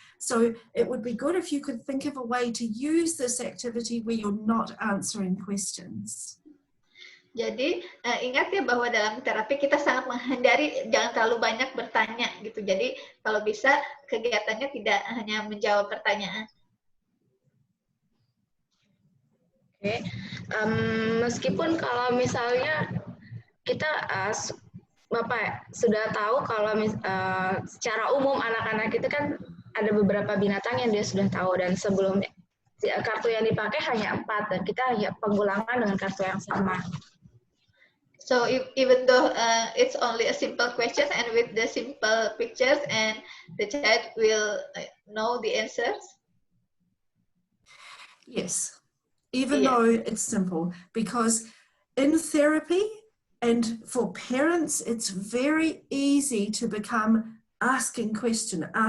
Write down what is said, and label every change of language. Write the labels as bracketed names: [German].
[English] So it would be good if you could think of a way to use this activity where you're not answering questions. [Indonesian] Jadi ingat ya bahwa dalam terapi kita sangat menghindari jangan terlalu banyak bertanya gitu. Jadi kalau bisa kegiatannya tidak hanya menjawab pertanyaan. Oke. Meskipun kalau misalnya kita Bapak sudah tahu kalau secara umum anak-anak itu kan ada beberapa binatang yang dia sudah tahu, dan sebelumnya kartu yang dipakai hanya 4 dan kita hanya pengulangan dengan kartu yang sama. [English] So even though it's only a simple question and with the simple pictures, and the child will know the answers. Yes, even though it's simple, because in therapy and for parents, it's very easy to become asking question.